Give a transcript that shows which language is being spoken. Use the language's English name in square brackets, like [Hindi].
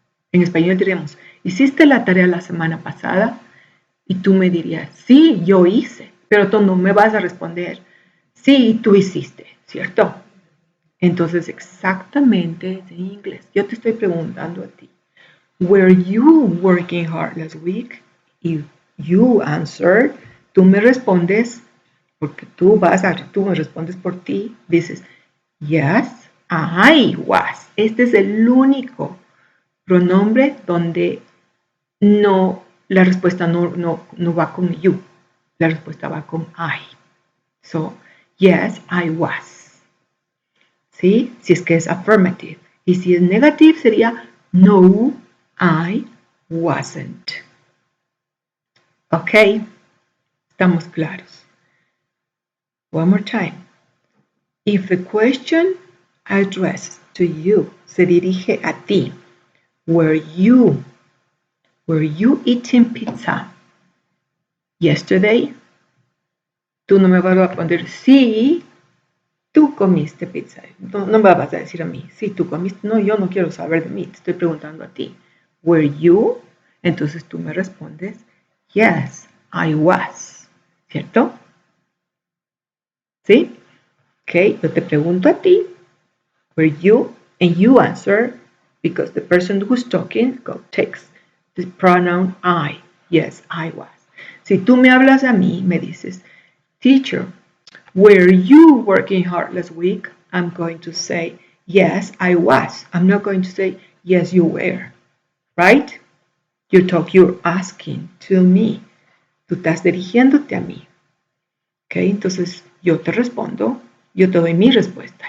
[Spanish] En español diríamos, ¿hiciste la tarea la semana pasada? Y tú me dirías, sí, yo hice. Pero tú no me vas a responder, sí, tú hiciste, ¿cierto? Entonces, exactamente en inglés. Yo te estoy preguntando a ti. [English] Were you working hard last week? If you answer, [Spanish] tú me respondes, porque tú me respondes por ti, dices, [English] yes, I was. [Spanish] Este es el único pronombre donde la respuesta no va con you. La respuesta va con I. [English] So, yes, I was. [Spanish] ¿Sí? Si es que es affirmative. Y si es negative sería [English] no, I wasn't. [Spanish] Ok. ¿Estamos claros? [English] One more time. If the question addressed to you [Spanish] se dirige a ti, [English] were you eating pizza yesterday? [Spanish] Tú no me vas a responder sí, tú comiste pizza. No me vas a decir a mí, sí, tú comiste. No, yo no quiero saber de mí, te estoy preguntando a ti. [English] Were you? [Spanish] Entonces tú me respondes, [English] yes, I was. [Spanish] ¿Cierto? ¿Sí? Ok, yo te pregunto a ti, [English] were you? And you answer, because the person who's talking takes the pronoun I. Yes, I was. [Spanish] Si tú me hablas a mí, me dices, teacher, [English] were you working hard last week? I'm going to say, yes, I was. I'm not going to say, yes, you were. Right? You're asking to me. [Spanish] Tú estás dirigiéndote a mí. Ok, entonces yo te respondo, yo te doy mi respuesta.